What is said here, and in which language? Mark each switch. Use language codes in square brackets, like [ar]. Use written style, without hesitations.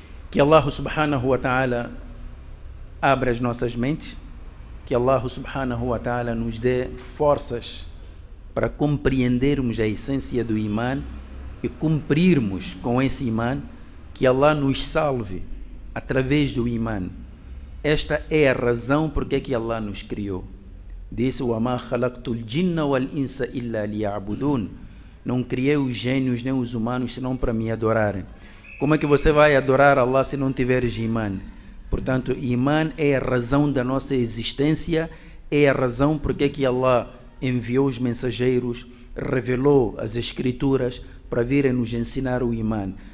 [pt] Que Allah subhanahu wa ta'ala abra as nossas mentes, que Allah subhanahu wa ta'ala nos dê forças para compreendermos a essência do Iman e cumprirmos com esse Iman, que Allah nos salve através do Iman. Esta é a razão por que Allah nos criou. [ar] Disse: وَمَا خَلَقْتُ الْجِنَّ وَالْإِنسَ إِلَّا لِيَعْبُدُونَ. [pt] Não criei os gênios nem os humanos senão para me adorarem. Como é que você vai adorar Allah se não tiveres Iman? Portanto, Iman é a razão da nossa existência, é a razão por que Allah enviou os mensageiros, revelou as escrituras para virem nos ensinar o Iman.